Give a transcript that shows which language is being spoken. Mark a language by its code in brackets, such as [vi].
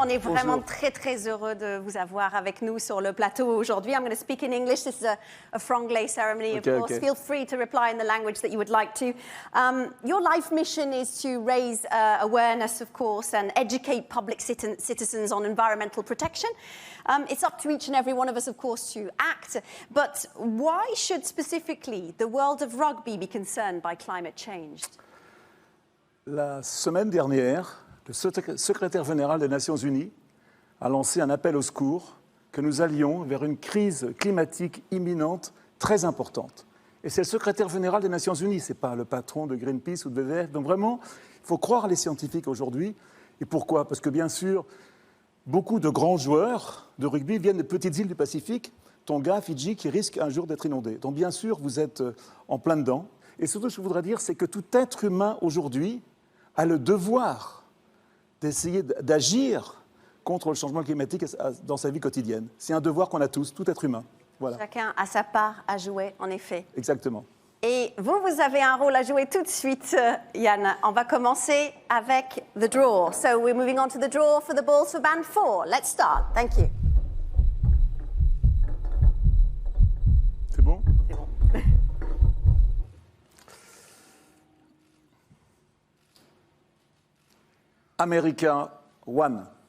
[fr] On est vraiment très heureux de vous avoir avec nous sur le plateau aujourd'hui. [en] I'm going to speak in English. This is a Franglais ceremony, of course. Feel free to reply in the language that you would like to. Your life mission is to raise awareness, of course, and educate public citizens on environmental protection. It's up to each and every one of us, of course, to act. But why should specifically the world of rugby be concerned by climate change? [fr] La semaine dernière, le secrétaire général des Nations Unies a lancé un appel au secours que nous allions vers une crise climatique imminente très importante. Et c'est le secrétaire général des Nations Unies, ce n'est pas le patron de Greenpeace ou de WWF. Donc vraiment, il faut croire les scientifiques aujourd'hui. Et pourquoi ? Parce que bien sûr, beaucoup de grands joueurs de rugby viennent de petites îles du Pacifique, Tonga, Fidji, qui risquent un jour d'être inondées. Donc bien sûr, vous êtes en plein dedans. Et surtout, ce que je voudrais dire, c'est que tout être humain aujourd'hui a le devoir d'essayer d'agir contre le changement climatique dans sa vie quotidienne. C'est un devoir qu'on a tous, tout être humain. Voilà. Chacun a sa part à jouer, en effet. Exactement. Et vous avez un rôle à jouer tout de suite, Yann. On va commencer avec [en] the draw. So we're moving on to the draw for the balls for band 4. Let's start. Thank you. [fr] C'est bon ? C'est bon. [en] America 1.